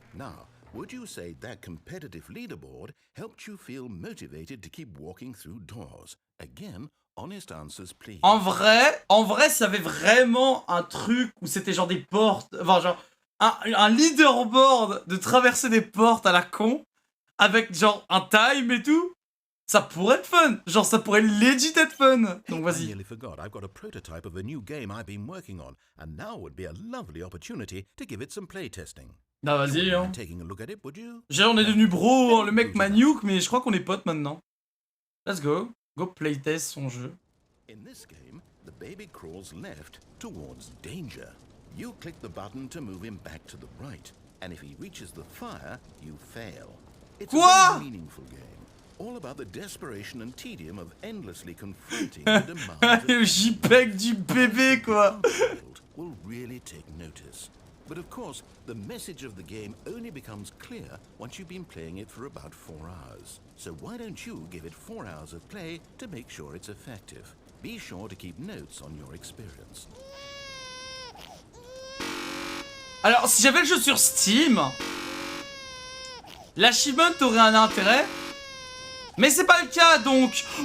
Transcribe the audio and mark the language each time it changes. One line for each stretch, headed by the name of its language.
English: Now, would you say that competitive leaderboard helped you feel motivated to keep walking through doors? Again, honest answers, please.
French: En vrai, s'il y avait vraiment un truc où c'était genre des portes, enfin genre un leaderboard de traverser des portes à la con, avec genre un time et tout, ça pourrait être fun. Genre ça pourrait legit être fun. Donc
English: I
French: vas-y.
English: nearly forgot. I've got a prototype of a new game I've been working on, and now would be a lovely opportunity to give it some playtesting.
French: Bah vas-y, hein.
English: Taking a look at it, would you?
French: Genre on est devenu bro, hein. Le mec m'a nuke, mais je crois qu'on est potes maintenant.
English: Let's go. Go playtest
French: son jeu.
English: In this game, the baby crawls left towards danger. You click the button to move him back to the right, and if he reaches the fire, you fail. It's a
French: Quoi?
English: very meaningful game, all about the desperation and tedium of endlessly confronting the demands
French: Le JPEG du bébé, quoi.
English: world will really take notice. But of course, the message of the game only becomes clear once you've been playing it for about 4 hours. So why don't you give it 4 hours of play to make sure it's effective? Be sure to keep notes on your experience.
French: Alors, si j'avais le jeu sur Steam, l'achievement aurait un intérêt. Mais c'est pas le cas, donc...